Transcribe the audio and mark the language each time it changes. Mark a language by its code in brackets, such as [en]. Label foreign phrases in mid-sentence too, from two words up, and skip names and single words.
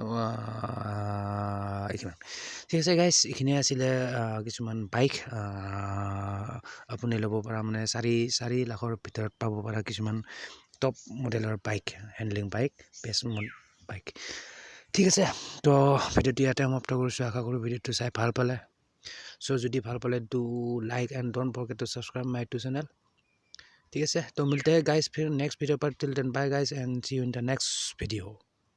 [as] এইখিনি ঠিক আছে গাইজ এইখিনি আছিলে কিছুমান বাইক আপুনি ল'ব পৰা মানে 4 লাখৰ ভিতৰত পাব পৰা কিছুমান টপ মডেলৰ [en] bike handling bike best bike [as] ঠিক আছে, তো ভিডিঅ'টো ইয়াতে সমাপ্ত কৰিছোঁ। আশা কৰোঁ ভিডিঅ'টো চাই ভাল পালে। চ' যদি ভাল পালে [en] do like and don't forget to subscribe my to channel. [as] ঠিক আছে, তো [hi] মিলতে हैं गाइस फिर [en] next video [hi] पर। [en] till then bye guys and see you in the next video.